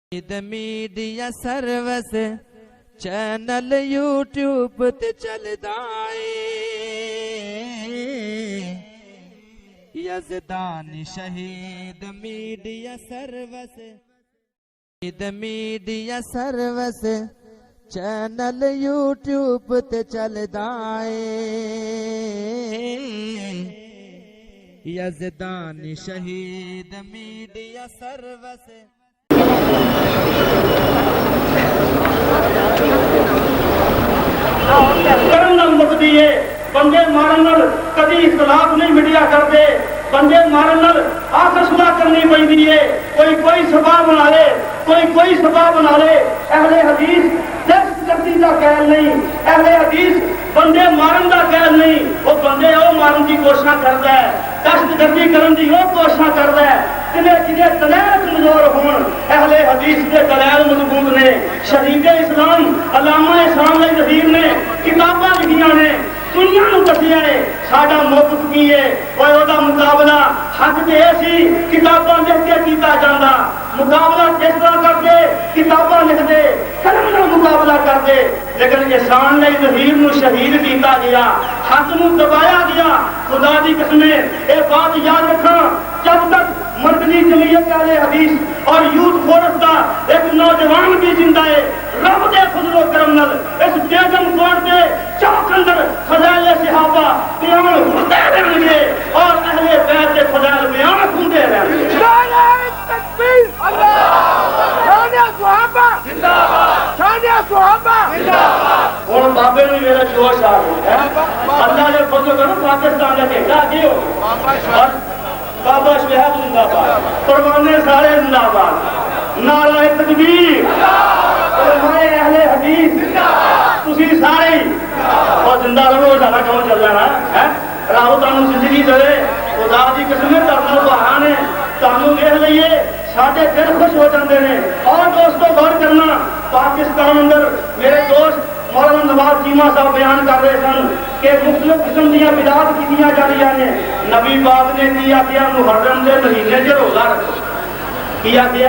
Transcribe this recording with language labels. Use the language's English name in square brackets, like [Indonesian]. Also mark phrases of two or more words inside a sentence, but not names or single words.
[Punjabi] میڈیا سروس چینل یوٹیوب تے چلدا اے یزدان شہید میڈیا سروس چینل یوٹیوب تے چلدا اے یزدان شہید میڈیا سروس کرن نال مکدی ہے بندے مارن نال کدی اختلاف نہیں مٹیا کرتے بندے مارن نال آخر صلح کرنی پیندی ہے کوئی سبب بنا لے کوئی سبب بنا لے [Urdu] اہل حدیث دہشت گردی کا قائل نہیں [Punjabi] اہل حدیث بندے مارن کا قائل نہیں [Urdu] وہ بندے وہ مارن کی کوشش کرتا ہے دہشت گردی کرن کی وہ کوشش کرتا ہے جنہیں دلائل کمزور ہون اہل حدیث کے دلائل مضبوط نے شہید اسلام علامہ احسان علی [Punjabi] ظہیر نے کتاباں لکھیاں نے دنیا نو دسیا ہے ساڈا موقف کی ہے وہ مقابلہ حق تے سی کتاباں لکھ کے کیتا جاندا مقابلہ جس طرح کرتے کتاباں لکھ دے قلم نال مقابلہ کرتے لیکن احسان علی ظہیر نو شہید کیتا گیا حق نو دبایا گیا خدا دی قسم اے بات یاد رکھاں [Urdu] جب تک مرکزی جمعیت اہل حدیث اور یوتھ فورس کا ایک نوجوان بھی زندہ ہے [Punjabi] رب دے فضل و کرم نال اس بیگم کوٹ دے چوک اندر فضائل صحابہ بیان ہوندے رہن گے اور اہل بیت دے فضائل بیان ہوندے رہن گے [Urdu] نعرہ تکبیر اللہ شان صحابہ زندہ باد شان صحابہ زندہ باد [Punjabi] ہن بابے نوں میرا جوش آ گیا اللہ دے فضل کرو پاکستان دا جھنڈا دیو بابا شہید زندہ باد پروانے سارے زندہ باد نعرہ تکبیر علماء اہل حدیث تسی سارے اور زندہ رہو سارا کام چل رہا ہے رب تانوں زندگی دے خدا دی قسم تانوں بہانے تانوں ویکھ لئیے ساڈے دل خوش ہو جاندے نے اور دوستو غور کرنا پاکستان اندر میرے دوست مولانا نواز چیمہ صاحب بیان کر رہے سن کہ مختلف قسم دیا بدعات کیتیاں جا رہی ہیں نبی پاک نے کیا محرم دے مہینے چ روزہ رکھو کیا